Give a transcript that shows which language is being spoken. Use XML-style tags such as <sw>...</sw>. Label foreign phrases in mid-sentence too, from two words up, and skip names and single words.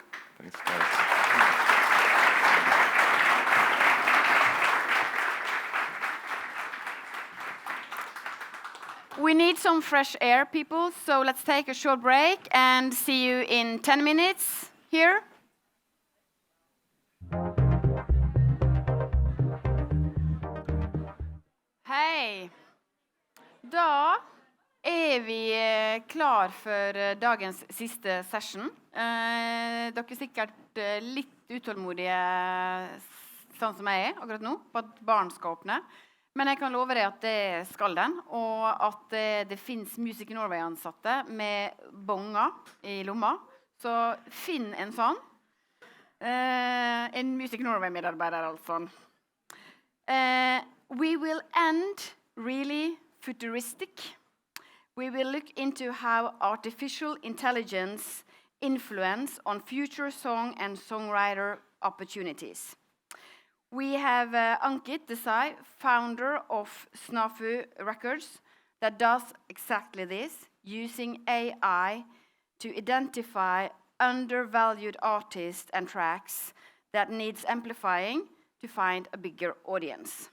<en>Thanks, guys. We need some fresh air, people, so let's take a short break and see you in 10 minutes here.</en> <no>Hei. Da vi klar for dagens siste session. Dere er sikkert litt utålmodige, sånn som jeg akkurat nå, på at barn skal åpne. Men jeg kan love deg at det skal den, og at det finnes Musikk Norge-ansatte med bonger i lomma. Så finn en sånn. En Musikk Norge-medarbeider, altså.</no> <en>We will end really futuristic. We will look into how artificial intelligence influence on future song and songwriter opportunities. We have Ankit Desai, founder of Snafu Records, that does exactly this, using AI to identify undervalued artists and tracks that needs amplifying to find a bigger audience.</en>